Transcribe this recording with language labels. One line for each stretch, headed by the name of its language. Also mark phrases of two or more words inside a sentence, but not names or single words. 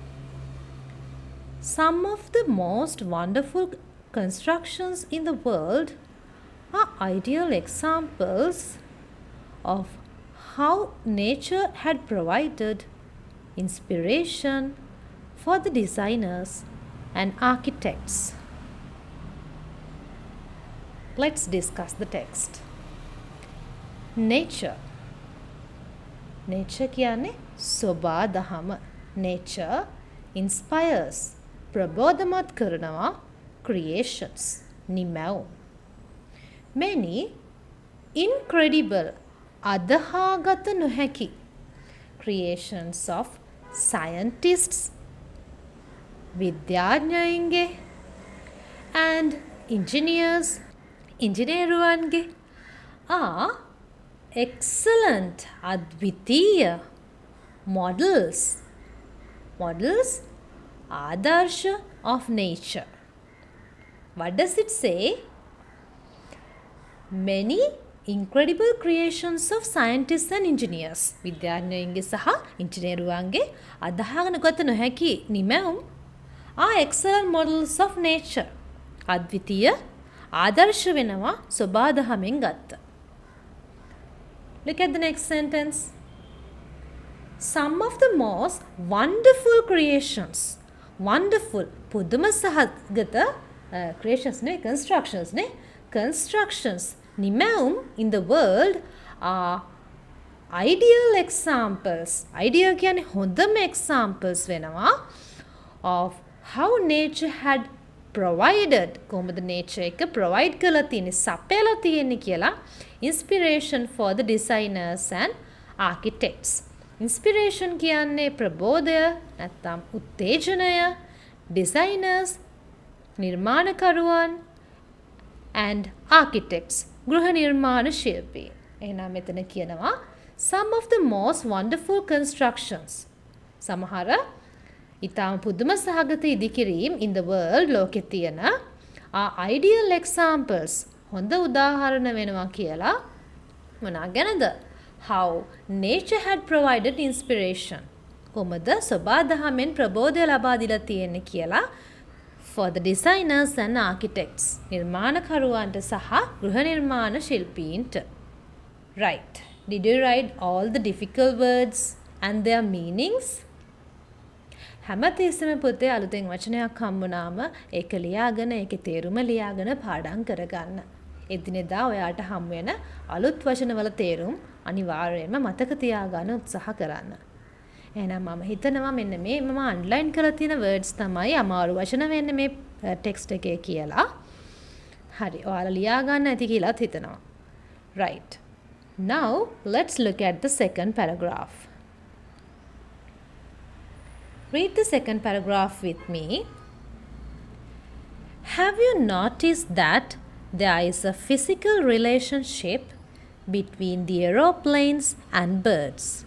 English: Some of the most wonderful constructions in the world are ideal examples of how nature had provided inspiration for the designers and architects. Let's discuss the text.
Sinhala: Nature. Nature කියන්නේ සෝබා දහම.
English: Nature inspires
Sinhala: ප්‍රබෝධමත් කරනවා
English: creations නිමැවුම්. Many incredible
Sinhala: අදහාගත නොහැකි
English: creations of scientists විද්‍යාඥයින්ගේ and engineers ඉංජිනේරුවන්ගේ are excellent අද්විතීය models ආදර්ශ of nature. What does it say? Many incredible creations of scientists and engineers
Sinhala: විද්‍යාඥයින්ගේ සහ ඉංජිනේරුවන්ගේ අදහාගත නොහැකි නිමැවුම්
English: are excellent models of nature.
Sinhala: අද්විතීය ආදර්ශ වෙනවා සෝබා දහමෙන් ගත්ත.
English: Look at the next sentence. Some of the most wonderful creations. Wonderful.
Sinhala: පුදුම සහගත creations නේ constructions නේ.
English: Constructions නිමැවුම් in the world are ideal examples. Ideal
Sinhala: කියන්නේ හොඳම
English: examples වෙනවා of how nature had provided
Sinhala: කොහොමද nature එක provide කරලා තියෙන්නේ සපයලා තියෙන්නේ කියලා
English: inspiration for the designers and architects.
Sinhala: Inspiration කියන්නේ ප්‍රබෝධය නැත්නම් උත්තේජනය, designers නිර්මාණකරුවන්
English: and architects
Sinhala: ගෘහ නිර්මාණ ශිල්පී. එහෙනම් මෙතන කියනවා
English: some of the most wonderful constructions.
Sinhala: සමහර ඉතාම පුදුම සහගත ඉදිකිරීම්
English: in the world
Sinhala: ලෝකෙ තියෙන
English: are ideal examples
Sinhala: හොඳ උදාහරණ වෙනවා කියලා මොනා ගැනද?
English: How nature had provided inspiration.
Sinhala: කොහොමද සෝබා දහමෙන් ප්‍රබෝධය ලබා දීලා තියෙන්නේ කියලා
English: for the designers and architects
Sinhala: නිර්මාණකරුවන්ට සහ ගෘහ නිර්මාණ ශිල්පීන්ට.
English: Right. Did you write all the difficult words? and their meanings?
Sinhala: හැමතිස්සෙම පුතේ අලුතෙන් වචනයක් හම්බුනාම ඒක ලියාගෙන ඒකේ තේරුම ලියාගෙන පාඩම් කරගන්න. එදිනෙදා ඔයාට හම් වෙන අලුත් වචනවල තේරුම් අනිවාර්යයෙන්ම මතක තියාගන්න උත්සාහ කරන්න. එහෙනම් මම හිතනවා මෙන්න මේ මම අන්ඩර්ලයින් කරලා තියෙන words තමයි අමාරු වචන වෙන්නේ මේ ටෙක්ස්ට් එකේ කියලා. හරි. ඔයාලා ලියා ගන්න ඇති කියලාත් හිතනවා.
English: Right. Now let's look at the second paragraph. Read the second paragraph with me. Have you noticed that there is a physical relationship between the aeroplanes and birds?